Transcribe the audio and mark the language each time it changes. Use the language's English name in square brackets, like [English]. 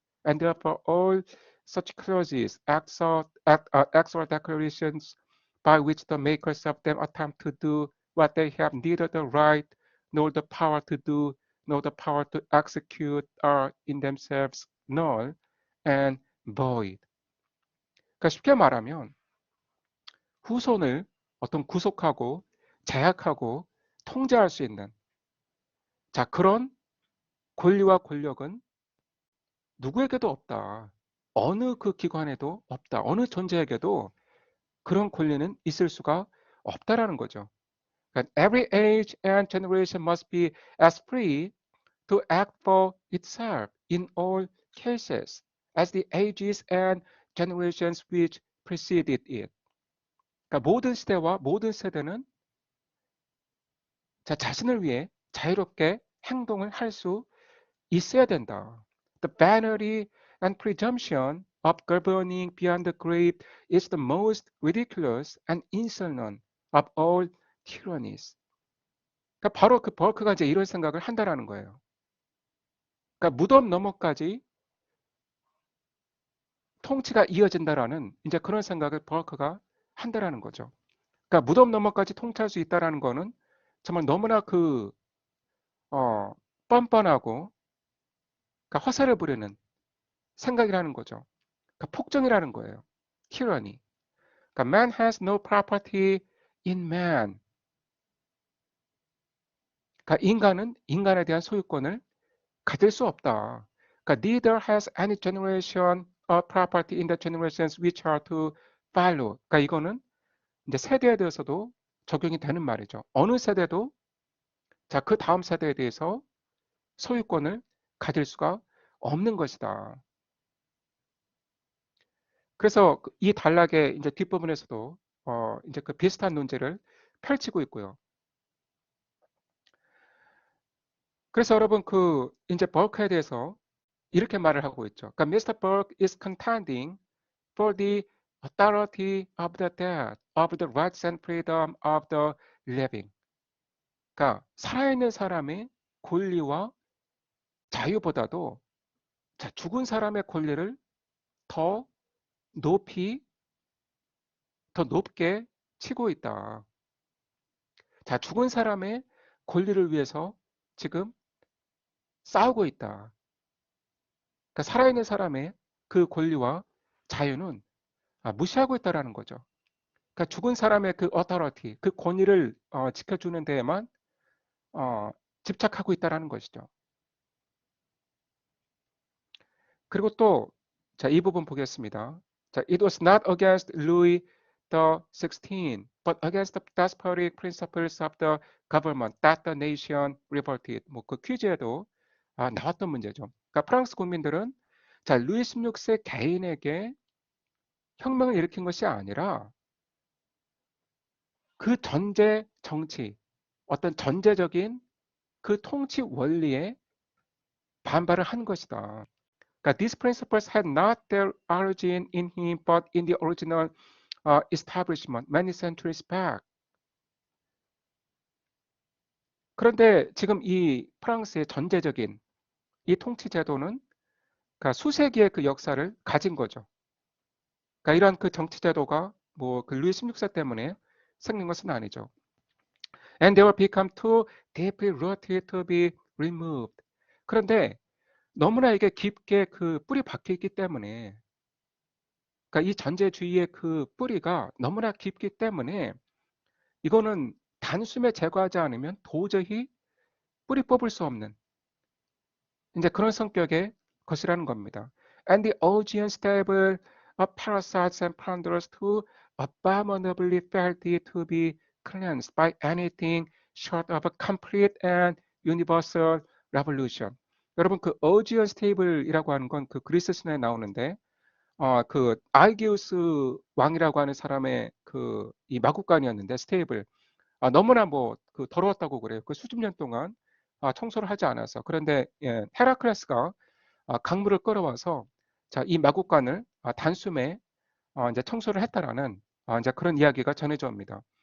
[English] And therefore all such clauses, acts or declarations by which the makers of them attempt to do what they have neither the right nor the power to do nor the power to execute are in themselves null and void. [Korean] 그러니까 쉽게 말하면 후손을 어떤 구속하고 제약하고 통제할 수 있는, 자, 그런 권리와 권력은 누구에게도 없다. 어느 기관에도 없다. 어느 존재에게도 그런 권리는 있을 수가 없다라는 거죠. [English] And every age and generation must be as free to act for itself in all cases as the ages and generations which preceded it. [Korean] 그러니까 모든 시대와 모든 세대는 자신을 위해 자유롭게 행동을 할 수 있어야 된다. [English] The vanity and presumption of governing beyond the grave is the most ridiculous and insolent of all tyrannies. [Korean] 그러니까 바로 버크가 이제 이런 생각을 한다라는 거예요. 그러니까 무덤 너머까지 통치가 이어진다라는 이제 그런 생각을 버크가 한다라는 거죠. 그러니까 무덤 너머까지 통치할 수 있다라는 거는 정말 너무나 뻔뻔하고, 그러니까 화살을 부리는 생각이라는 거죠. 그러니까 폭정이라는 거예요. [English] tyranny. [Korean] 그러니까 [English] man has no property in man. [Korean] 그러니까 인간은 인간에 대한 소유권을 가질 수 없다. 그러니까 [English] neither has any generation or property in the generations which are to follow. [Korean] 그러니까 이거는 이제 세대에 대해서도 적용이 되는 말이죠. 어느 세대도 그 다음 세대에 대해서 소유권을 가질 수가 없는 것이다. 그래서 이 단락의 이제 뒷부분에서도 이제 비슷한 논제를 펼치고 있고요. 그래서 여러분 이제 버크에 대해서 이렇게 말을 하고 있죠. 그러니까 [English] Mr. Burke is contending for the authority of the dead, of the rights and freedom of the living. [Korean] 그러니까 살아있는 사람의 권리와 자유보다도 죽은 사람의 권리를 더 높이, 더 높게 치고 있다. 죽은 사람의 권리를 위해서 지금 싸우고 있다. 그러니까 살아있는 사람의 그 권리와 자유는 무시하고 있다라는 거죠. 그러니까 죽은 사람의 그 authority, 그 권위를 지켜주는 데에만 어, 집착하고 있다라는 것이죠. 그리고 또, 자, 이 부분 보겠습니다. 자, [English] it was not against Louis the 16, but against the despotic principles of the government that the nation revolted. [Korean] 뭐 그 퀴즈에도 나왔던 문제죠. 그러니까 프랑스 국민들은 자, 루이 16세 개인에게 혁명을 일으킨 것이 아니라 그 전제 정치, 어떤 전제적인 그 통치 원리에 반발을 한 것이다. 그러니까 [English] these principles had not their origin in him, but in the original establishment many centuries back. [Korean] 그런데 지금 이 프랑스의 전제적인 이 통치 제도는 그러니까 수세기의 그 역사를 가진 거죠. 그러니까 이런 그 정치 제도가 뭐 그 루이 16세 때문에 생긴 것은 아니죠. [English] And they will become too deeply rooted to be removed. [Korean] 그런데 너무나 이게 깊게 그 뿌리 박혀 있기 때문에, 그러니까 이 전제주의의 그 뿌리가 너무나 깊기 때문에 이거는 단숨에 제거하지 않으면 도저히 뿌리 뽑을 수 없는 이제 그런 성격의 것이라는 겁니다. [English] And the Augean stable of parasites and plunderers who abominably felt it to be cleansed by anything short of a complete and universal revolution. [Korean] 여러분 그 Augean stable이라고 하는 건 그 그리스 신화에 나오는데 그 아이기우스 왕이라고 하는 사람의 그 이 마국간이었는데 스테이블 너무나 뭐 그 더러웠다고 그래요. 그 수십 년 동안 청소를 하지 않아서. 그런데 예, 헤라클레스가 강물을 끌어와서 자, 이 마국간을 단숨에 이제 청소를 했다라는 이제 그런 이야기가 전해져 옵니다.